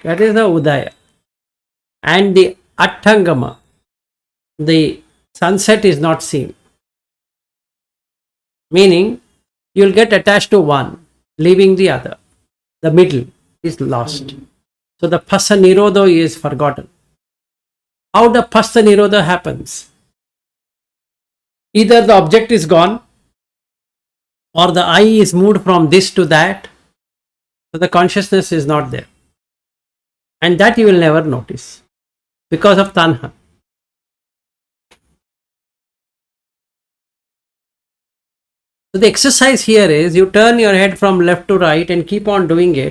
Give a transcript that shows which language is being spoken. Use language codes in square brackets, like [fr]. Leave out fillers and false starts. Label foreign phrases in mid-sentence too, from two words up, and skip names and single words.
[en] That is the udaya. And the attangama, the sunset is not seen. Meaning, you'll get attached to one, leaving the other. The middle is lost. So the [pi] phassa nirodha [en] is forgotten. How the [pi] phassa nirodha [en] happens? Either the object is gone or the eye is moved from this to that, so the consciousness is not there. And that you will never notice because of tanha. So the exercise here is you turn your head from left to right and keep on doing it.